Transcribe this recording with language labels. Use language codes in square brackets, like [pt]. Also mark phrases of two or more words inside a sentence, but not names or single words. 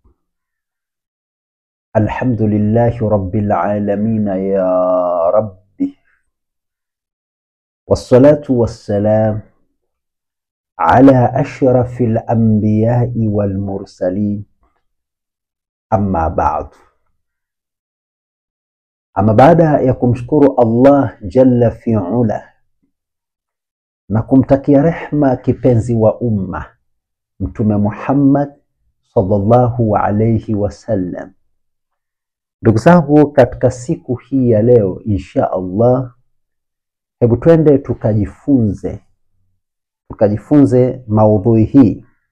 [ar] الحمد لله رب العالمين يا ربي، والصلاة والسلام على أشرف الأنبياء والمرسلين، أما بعد. [sw] Ama baada ya kumshukuru [ar] الله جل وعلا [sw] na kumtakia rehma kipenzi wa umma Mtume Muhammad [ar] صلى الله عليه وسلم, [sw] ndugu zangu, katika siku hii ya leo [ar] إن شاء الله, [sw] hebu twende tukajifunze maudhui hii,